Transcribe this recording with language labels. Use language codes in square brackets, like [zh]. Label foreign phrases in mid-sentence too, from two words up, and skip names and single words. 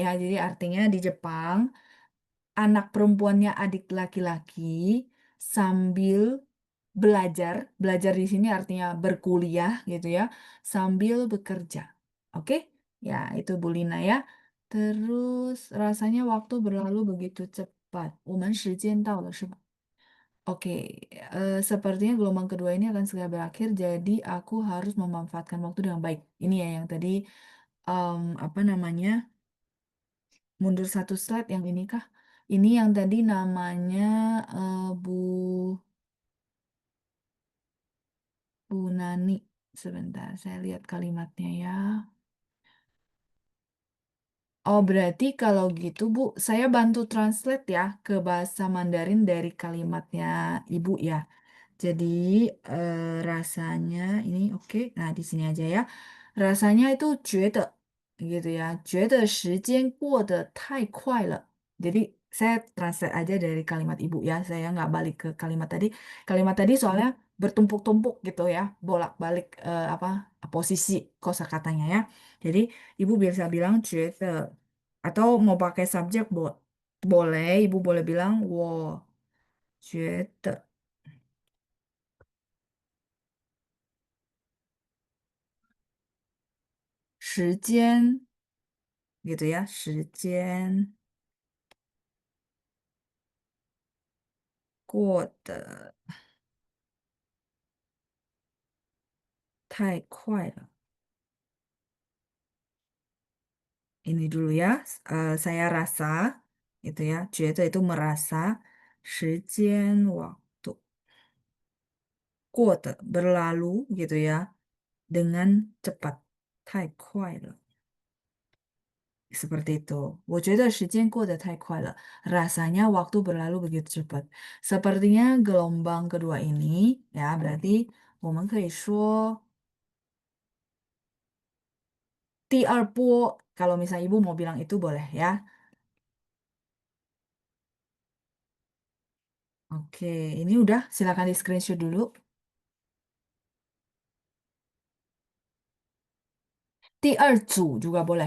[id] Jadi artinya di Jepang anak perempuannya adik laki-laki sambil belajar, belajar di sini artinya berkuliah gitu ya, sambil bekerja. Oke? Ya, itu Bu Lina ya. Terus rasanya waktu berlalu begitu cepat. [zh] 我们时间到了是吧? [id] Oke, sepertinya gelombang kedua ini akan segera berakhir, jadi aku harus memanfaatkan waktu dengan baik. Ini ya yang tadi apa namanya? Mundur satu slide yang ini kah? Ini yang tadi namanya Bu Nani. Sebentar, saya lihat kalimatnya ya. Oh, berarti kalau gitu, Bu, saya bantu translate ya ke bahasa Mandarin dari kalimatnya Ibu ya. Jadi rasanya ini oke. Nah, di sini aja ya. Rasanya itu 觉得 gitu ya. [zh] 觉得时间过得太快了. [id] Jadi saya translate aja dari kalimat Ibu ya. Saya nggak balik ke kalimat tadi. Kalimat tadi soalnya bertumpuk-tumpuk gitu ya. Bolak-balik apa posisi kosakatanya ya. Jadi Ibu bisa bilang 觉得 atau mau pakai subjek boleh. Ibu boleh bilang [zh] 我觉得时间 [id] gitu ya, [zh] 时间过得太快了. [id] Ini dulu ya, saya rasa itu ya, 觉得 itu merasa, 时间 waktu 过得 berlalu gitu ya, dengan cepat. [zh] 太快了. [id] Seperti itu. [zh] 我觉得时间过得太快了. [id] Rasanya waktu berlalu begitu cepat. Sepertinya gelombang kedua ini, ya, berarti [zh] 我们可以说第二波. [id] Kalau misalnya ibu mau bilang itu boleh ya. Oke, ini udah. Silakan di screenshot dulu. [zh] 第二组 [id] juga boleh.